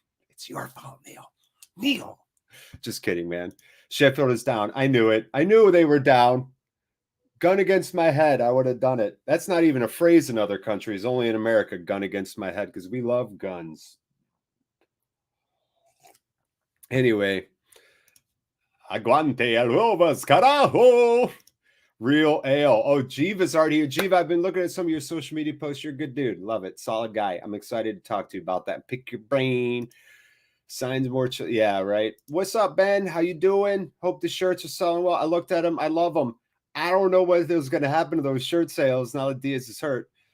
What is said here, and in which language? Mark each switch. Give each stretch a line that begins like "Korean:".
English: It's your fault, Neil. Neil. Just kidding, man. Sheffield is down. I knew it. I knew they were down. Gun against my head. I would have done it. That's not even a phrase in other countries. Only in America, gun against my head, because we love guns. Anyway.
Spanish: Aguante el Rovers, carajo.
English: Real ale. Oh, Jiva's already here. Jiva, I've been looking at some of your social media posts. You're a good dude. Love it. Solid guy. I'm excited to talk to you about that. Pick your brain. Signs more. Yeah, right. What's up, Ben? How you doing? Hope the shirts are selling well. I looked at them. I love them. I don't know what was going to happen to those shirt sales now that Diaz is hurt.